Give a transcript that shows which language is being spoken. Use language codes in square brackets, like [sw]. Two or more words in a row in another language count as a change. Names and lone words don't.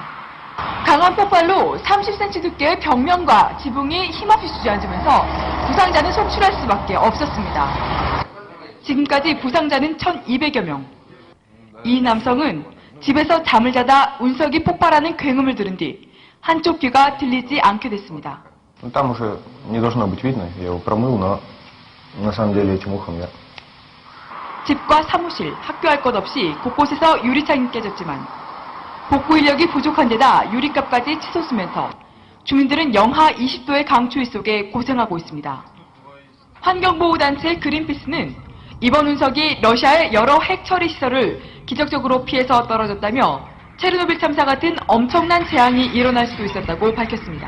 [ko] 강한 폭발로 30cm 두께의 벽면과 지붕이 힘없이 주저앉으면서 부상자는 속출할 수밖에 없었습니다. 지금까지 부상자는 1200여 명. 이 남성은 집에서 잠을 자다 운석이 폭발하는 굉음을 들은 뒤 한쪽 귀가 들리지 않게 됐습니다. [ru] Там уже не должно быть видно, я его промыл, но на самом деле этим ухом я... [ko] 집과 사무실, 학교 할 것 없이 곳곳에서 유리창이 깨졌지만 복구 인력이 부족한 데다 유리값까지 치솟으면서 주민들은 영하 20도의 강추위 속에 고생하고 있습니다. 환경보호단체 그린피스는 이번 운석이 러시아의 여러 핵 처리 시설을 기적적으로 피해서 떨어졌다며 체르노빌 참사 같은 엄청난 재앙이 일어날 수도 있었다고 밝혔습니다.